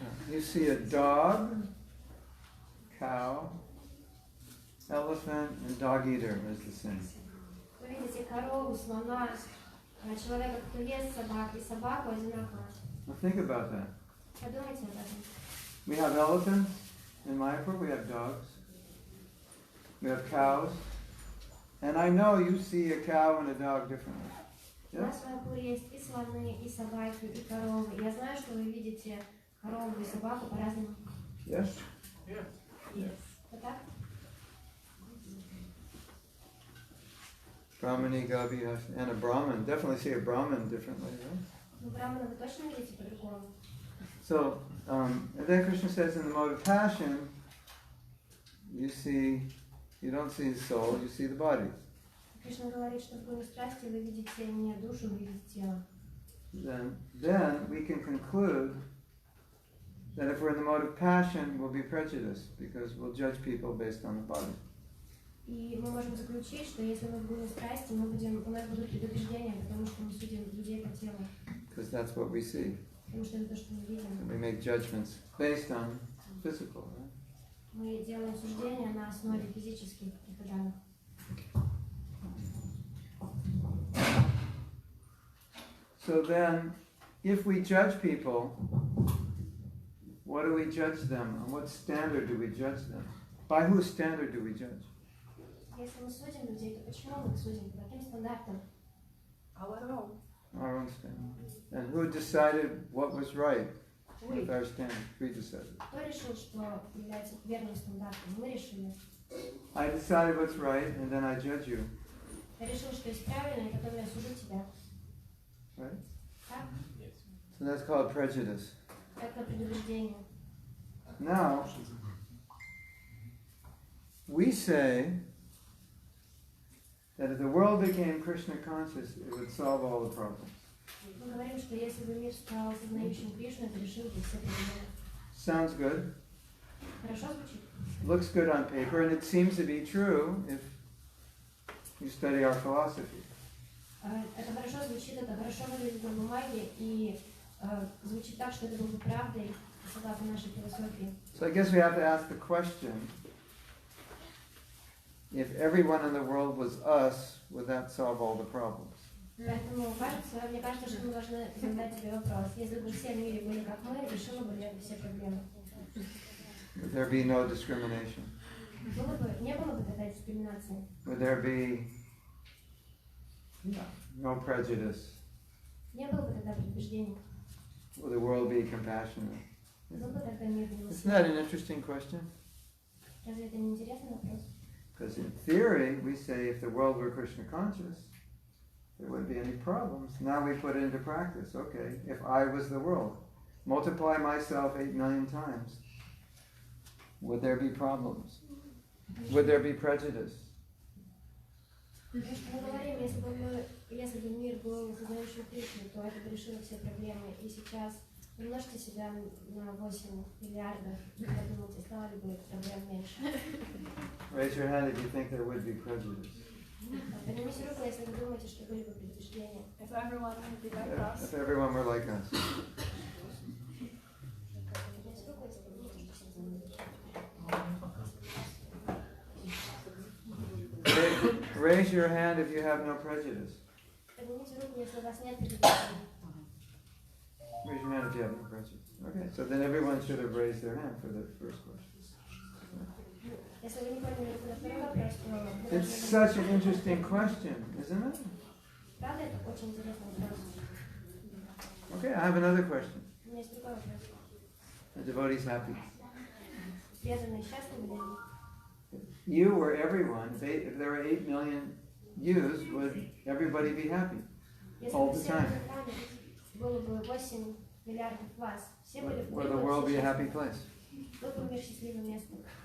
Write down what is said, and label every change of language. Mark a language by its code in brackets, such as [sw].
[en] You see a dog, cow, elephant, and dog eater is the same. [ru] Вы видите корову, слона, человека, кто ест собак, и собаку одинаково. [en] Well, think about that. [ru] Подумайте об этом. [en] We have elephants in Mayapur, we have dogs, we have cows, and I know you see a cow and a dog differently. [ru] У нас в Mayapur есть и слоны, и собаки, и коровы. Я знаю, что вы видите корову и собаку по-разному. [en] Yes? [ru] Вот так? [en] Brahmani, Gabi, and a Brahmin. Definitely see a Brahmin differently, right? [ru] Ну, брамана вы точно видите по-другому. [en] So, and then Krishna says in the mode of passion, you don't see the soul, you see the body. [ru] Кришна говорит, что в гуне страсти вы видите не душу, вы видите тело. [en] Then we can conclude that if we're in the mode of passion, we'll be prejudiced because we'll judge people based on the body. [ru] И мы можем заключить, что если мы в гуне страсти, у нас будут предубеждения, потому что мы судим людей по телу. [en] Because that's what we see. [ru] Потому что это то, что мы видим. [en] And we make judgments based on physical, right? [ru] Мы делаем суждения на основе физических данных. [en] So then, if we judge people, what do we judge them? On what standard do we judge them? By whose standard do we judge? [ru] Если мы судим людей, то почему мы их судим? По каким стандартам? [en] Our own. Our own standard. And who decided what was right with our standard? We decided. [ru] Кто решил, что является верным стандартом? Мы решили. [en] I decided what's right, and then I judge you. [ru] Я решил, что есть правильно, и потом я сужу тебя. [en] Right? [ru] Так? [en] So that's called prejudice. [ru] Это предубеждение. [en] Now, we say that if the world became Krishna conscious, it would solve all the problems. [ru] Мы говорим, что если бы мир стал сознающим Кришну, это решил бы все проблемы. [en] Sounds good. [ru] Хорошо звучит? [en] Looks good on paper, and it seems to be true if you study our philosophy. [ru] Это хорошо звучит, это хорошо выглядит на бумаге, и звучит так, что это было бы правдой, согласно нашей философии. [en] So I guess we have to ask the question, if everyone in the world was us, would that solve all the problems? [ru] Поэтому мне кажется, что мы должны задать себе вопрос. Если бы все в мире были как мы, решило бы ли это все проблемы? [en] Would there be no discrimination? [ru] Не было бы тогда дискриминации? [en] Would there be no prejudice? [ru] Не было бы тогда предубеждений? [en] Would the world be compassionate? [ru] Был бы тогда мир [en] Isn't that an interesting question? [ru] Разве это не интересный вопрос? [en] Because in theory, we say if the world were Krishna conscious, there wouldn't be any problems. Now we put it into practice. Okay, if I was the world, multiply myself 8 million times. would there be problems? Would there be prejudice? [ru] Мы говорим, если бы мир был сознающим Кришну, то это бы решило все проблемы. И сейчас умножьте себя на 8 миллиардов, и подумайте, стало ли бы проблем меньше. [en] Raise your hand if you think there would be prejudice. [ru] Поднимите руку, если вы думаете, что были бы предубеждения. [en] If everyone would be like us. If everyone were like us. [ru] Поднимите руку, если вы думаете, что все знают. [en] Raise your hand if you have no prejudice. [ru] Поднимите руку, если у вас нет предубеждений. [en] Raise your hand if you have no prejudice. Okay, so then everyone should have raised their hand for the first question. [ru] Если вы не поняли руку на второй вопрос, то... [en] It's such an interesting question, isn't it? [ru] Правда, это очень интересный вопрос. [en] Okay, I have another question. [ru] У меня есть другой вопрос. [en] The devotee's happy. [ru] Преданные счастливы ли? [en] You or everyone, if there were 8 million yous, would everybody be happy? [ru] Если [en] All [ru] бы [en] the [ru] все [en] time. [ru] было бы 8 миллиардов вас, все были бы [en] Would the world be a happy place? [ru] Был бы мир счастливым местом.